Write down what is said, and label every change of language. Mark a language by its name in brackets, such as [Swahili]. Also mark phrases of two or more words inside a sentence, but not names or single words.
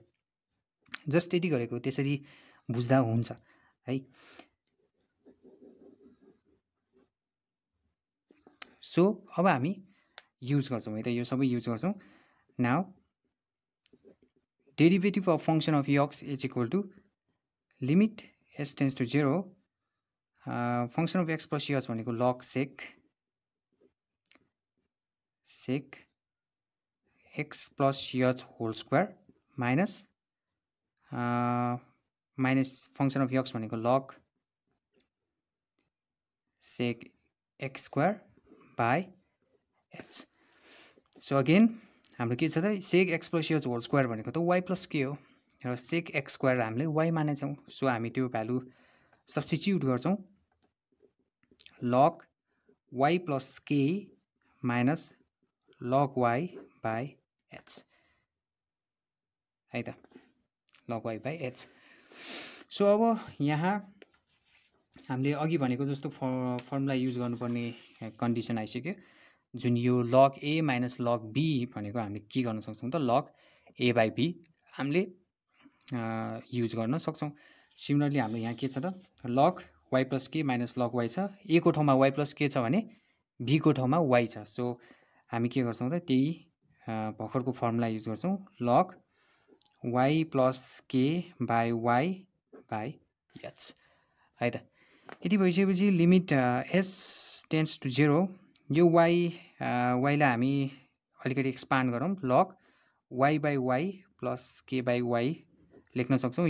[Nepali] जस्ट यति गरेको त्यसरी बुझ्दा हुन्छ है। सो अब हामी युज गर्छौँ है त, यो सबै युज गर्छौँ। [English] now derivative of function of x is equal to limit s tends to 0 function of x plus h भनेको logSec sec x plus h whole square minus minus function of x भनेको log sec x square by h. so again [Nepali] हाम्रो के छ त [English] sec x plus h whole square [Nepali] भनेको त [English] y plus k [Nepali] हो र [English] sec x square [Nepali] हामीले y मानेछौँ। सो हामी त्यो [English] value substitute [Nepali] गर्छौँ [English] log y plus k minus log y by h [Nepali] है त, [English] log y by h. [Nepali] सो अब यहाँ हामीले अघि भनेको जस्तो [English] formula use [Nepali] गर्नुपर्ने कन्डिसन आइसक्यो, जुन यो [English] log a minus log b [Nepali] भनेको हामीले के गर्न सक्छौँ त [English] log a by b [Nepali] हामीले युज गर्न सक्छौँ। सिमिलरली हाम्रो यहाँ के छ त [English] log y plus k minus log y [Nepali] छ, a को ठाउँमा [English] y plus k [Nepali] छ भने b को ठाउँमा y छ। सो हामी के गर्छौँ त त्यही भर्खरको [English] formula use [Nepali] गर्छौँ [English] log y plus k by y by h [Nepali] है त। यति भइसकेपछि [English] limit s tends to 0 [Nepali] यो y लाई हामी अलिकति एक्सपान्ड गरौँ [English] log y by y plus k by y [Nepali] लेख्न सक्छौँ।